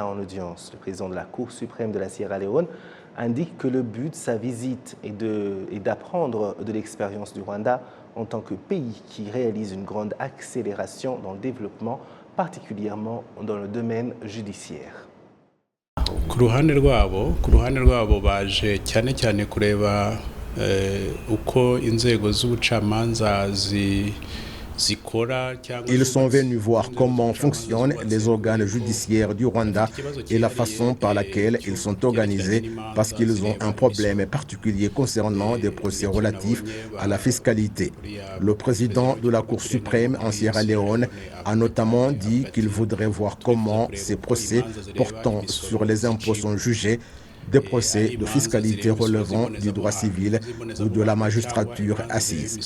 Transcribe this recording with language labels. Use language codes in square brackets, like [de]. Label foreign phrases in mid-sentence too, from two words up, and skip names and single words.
[fr] Le président de la Cour suprême de la Sierra Leone indique que le but de sa visite est d'apprendre de l'expérience du Rwanda en tant que pays qui réalise une grande accélération dans le développement, particulièrement dans le domaine judiciaire. [rw] Ku ruhande rwabo baje cyane cyane kureba uko inzego z'ubucamanza [fr] Ils sont venus voir comment fonctionnent les organes judiciaires du Rwanda et la façon par laquelle ils sont organisés parce qu'ils ont un problème particulier concernant des procès relatifs à la fiscalité. Le président de la Cour suprême en Sierra Leone a notamment dit qu'il voudrait voir comment ces procès portant sur les impôts sont jugés, des procès de fiscalité relevant du droit civil ou de la magistrature assise.